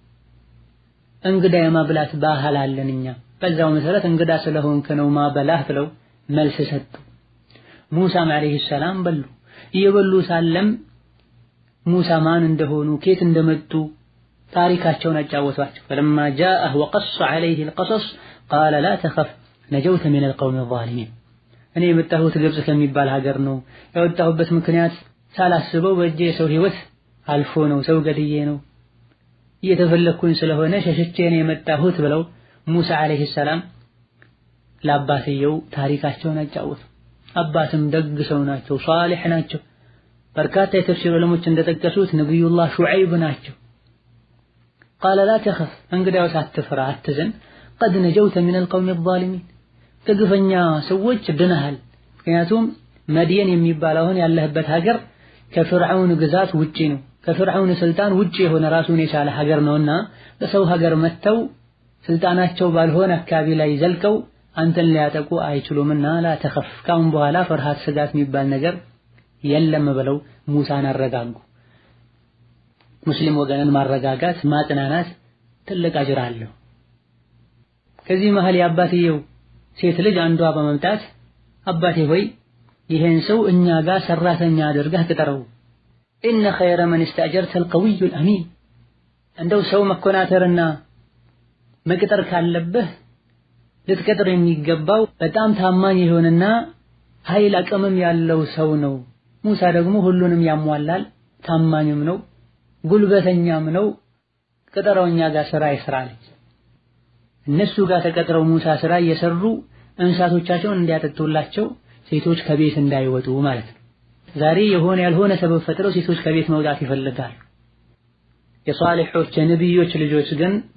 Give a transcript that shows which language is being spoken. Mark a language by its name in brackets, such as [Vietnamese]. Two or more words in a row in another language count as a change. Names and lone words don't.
[Amharic] እንግዳ የማብላት ባህል አለን እኛ፣ በዛው መሰረት እንግዳ ስለሆንክ ነው ማበላህ ብለው መልስ ሰጡ። ሙሳም አለይሂ ሰላም በሉ። እየበሉ ሳለም ሙሳ ማን እንደሆኑ ከየት እንደመጡ ታሪካቸውን አጫወቷቸው። [Arabic] فلما جاءه وقص عليه القصص قال لا تخف نجوت من القوم الظالمين [Amharic] እኔ የመጣሁት ግብጽ ከሚባል ሀገር ነው። የወጣሁበት ምክንያት ሳላስበው በእጄ የሰው ህይወት አልፎ ነው፣ ሰው ገድዬ ነው፣ እየተፈለኩኝ ስለሆነ ሸሽቼ ነው የመጣሁት ብለው ሙሳ [Arabic] عليه السلام [Amharic] ለአባትየው ታሪካቸውን አጫወቱ። አባትም ደግ ሰው ናቸው፣ ሷሊህ ናቸው። በርካታ የተፍሲር ዑለሞች እንደጠቀሱት ነብዩላህ ሹዐይብ ናቸው። [Arabic] قال لا تخف [Amharic] እንግዲያውስ አትፍራ አትዘን [Arabic] قد نجوت من القوم الظالمين [Amharic] ከግፈኛ ሰዎች ድነሃል። ምክንያቱም መድየን የሚባለውን ያለህበት ሀገር ከፍርዓውን ግዛት ውጪ ነው፣ ከፍርዓውን ስልጣን ውጪ የሆነ ራሱን የቻለ ሀገር ነውና በሰው ሀገር መተው ስልጣናቸው ባልሆነ አካባቢ ላይ ዘልቀው አንተን ሊያጠቁ አይችሉምና [Arabic] لا تخف [Amharic] ካሁን በኋላ ፍርሃት ስጋት የሚባል ነገር የለም ብለው ሙሳን አረጋጉ። ሙስሊም ወገንን ማረጋጋት ማጽናናት ትልቅ አጅር አለው። ከዚህ መሃል የአባትየው ሴት ልጅ አንዷ በመምጣት አባቴ ሆይ ይሄን ሰው እኛ ጋር ሰራተኛ አድርገህ ቅጠረው፣ [Arabic] إن خير من استأجرت القوي الأمين [Amharic] እንደው ሰው መኮናተርና መቅጠር ካለብህ ልትቀጥር የሚገባው በጣም ታማኝ የሆነና ኃይል አቅምም ያለው ሰው ነው። ሙሳ ደግሞ ሁሉንም ያሟላል፣ ታማኝም ነው፣ ጉልበተኛም ነው። ቅጠረውኛ ጋር ስራ ይስራለች። እነሱ ጋር ተቀጥረው ሙሳ ስራ እየሰሩ እንስሳቶቻቸውን እንዲያጠጡላቸው ሴቶች ከቤት እንዳይወጡ ማለት ነው። ዛሬ የሆነ ያልሆነ ሰበብ ፈጥረው ሴቶች ከቤት መውጣት ይፈልጋሉ። የሷሊሖች የነብዮች ልጆች ግን